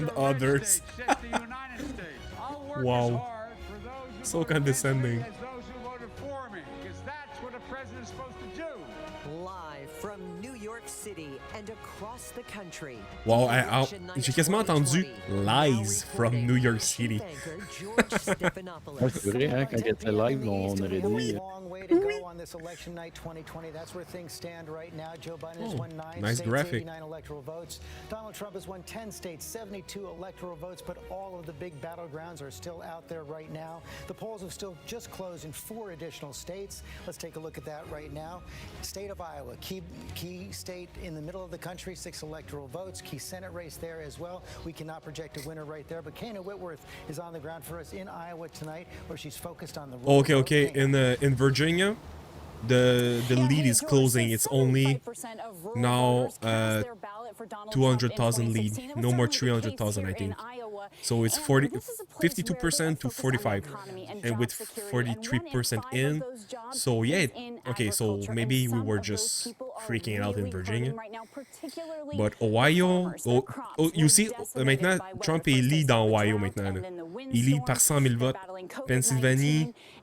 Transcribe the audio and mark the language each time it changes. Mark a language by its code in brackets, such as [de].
[en] and others. Just the United States. I'll work wow. as hard for those who so condescending. as those who voted for me, because that's what a president's supposed to do. Live from New York City and across the country. [fr] Wow, j'ai quasiment entendu [en] lies from New York City. [fr] C'est vrai, hein, quand il était live, on aurait dit. [en] On this election night 2020, that's where things stand right now. Joe Biden has won 9 nice states, graphic. 89 electoral votes. Donald Trump has won 10 states, 72 electoral votes, but all of the big battlegrounds are still out there right now. The polls have still just closed in 4 additional states. Let's take a look at that right now. State of Iowa, key state in the middle of the country, 6 electoral votes, key Senate race there as well. We cannot project a winner right there, but Kana Whitworth is on the ground for us in Iowa tonight, where she's focused on the Okay. In Virginia, the lead is closing. It's only now 200,000 lead, no more 300,000, I think. So it's 52% to 45, and with 43% in. So yeah, okay. So maybe we were just freaking out in Virginia, but Ohio. You see, [fr] maintenant Trump est lead dans Ohio maintenant. Il lead par 100 000 votes. Pennsylvanie.